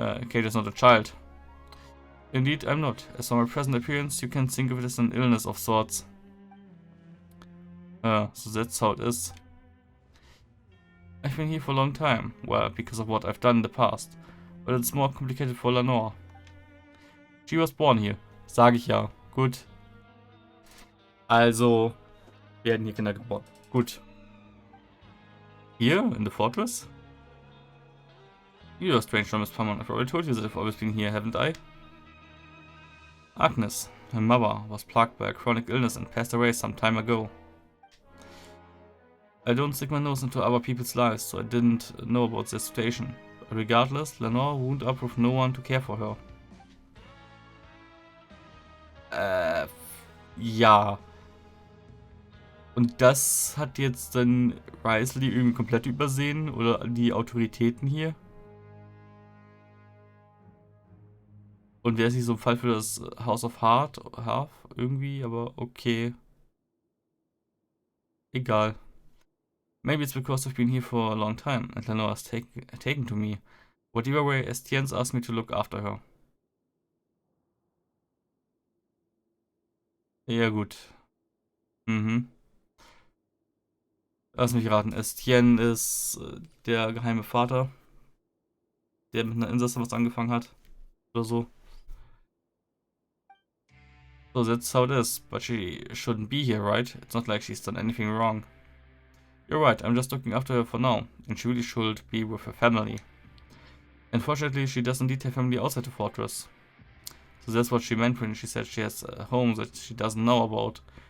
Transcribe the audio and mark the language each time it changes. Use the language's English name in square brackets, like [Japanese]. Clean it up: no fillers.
[English] Kate is not a child. Indeed, I'm not. As for my present appearance, you can think of it as an illness of sorts. So that's how it is. I've been here for a long time. Well, because of what I've done in the past. But it's more complicated for Lenore. She was born here. [German] Sag ich ja. Gut. Also, werden hier Kinder geboren. [English] Gut. Here, in the fortress? You're a strange one, Miss Palmer. I've already told you that I've always been here, haven't I? Agnes, her mother, was plagued by a chronic illness and passed away some time ago. I don't stick my nose into other people's lives, so I didn't know about their situation. But regardless, Lenore wound up with no one to care for her. [German] Ja. Und das hat jetzt dann Risley irgendwie komplett übersehen? Oder die Autoritäten hier? Und wäre es nicht so ein Fall für das House of Heart irgendwie, aber okay. Egal. [English] Maybe it's because I've been here for a long time and Lenore has taken to me. Whatever way, Estienne's asked me to look after her. [German] Ja, gut. Lass mich raten. Estienne ist der geheime Vater, der mit einer Insasse was angefangen hat. Oder so. [English] So, that's how it is. But she shouldn't be here, right? It's not like she's done anything wrong. You're right, I'm just looking after her for now. And she really should be with her family. Unfortunately, she does indeed have family outside the fortress. So that's what she meant when she said she has a home that she doesn't know about.